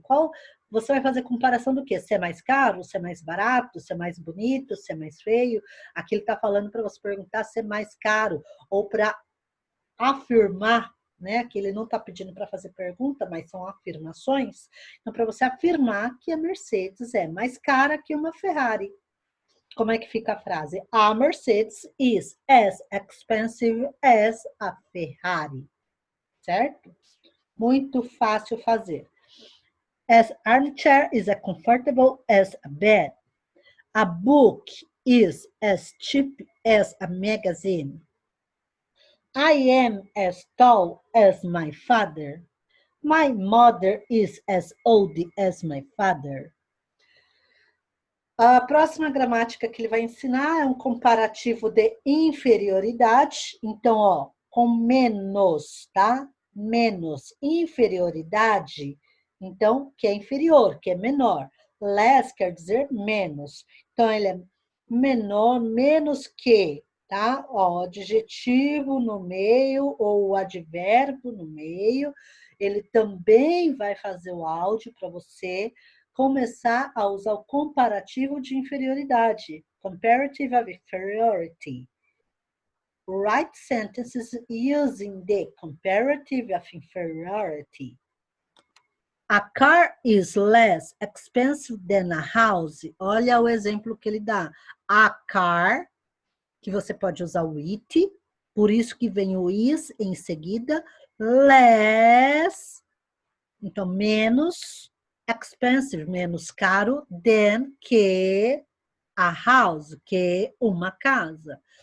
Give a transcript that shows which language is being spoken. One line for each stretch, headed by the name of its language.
Portuguese: Qual você vai fazer comparação do quê? Se é mais caro, se é mais barato, se é mais bonito, se é mais feio. Aqui ele está falando para você perguntar se é mais caro ou para afirmar, né? Que ele não está pedindo para fazer pergunta, mas são afirmações. Então, para você afirmar que a Mercedes é mais cara que uma Ferrari. Como é que fica a frase?
English: A Mercedes is as expensive as a Ferrari.
Portuguese: Certo? Muito fácil fazer.
English: As armchair is as comfortable as a bed. A book is as cheap as a magazine. I am as tall as my father. My mother is as old as my father.
Portuguese: A próxima gramática que ele vai ensinar é um comparativo de inferioridade. Então, ó, com menos, tá? Menos, inferioridade, então, que é inferior, que é menor. Less quer dizer menos. Então, ele é menor, menos que, tá? Ó, o adjetivo no meio ou o advérbio no meio. Ele também vai fazer o áudio para você começar a usar o comparativo de inferioridade,
English: comparative of inferiority. Write sentences using the comparative of inferiority. A car is less expensive than a house.
Portuguese: Olha o exemplo que ele dá.
English: A car,
Portuguese: que você pode usar o it, por isso que vem o is em seguida, less, então menos, expensive, menos caro, than, que
English: a house,
Portuguese: que uma casa.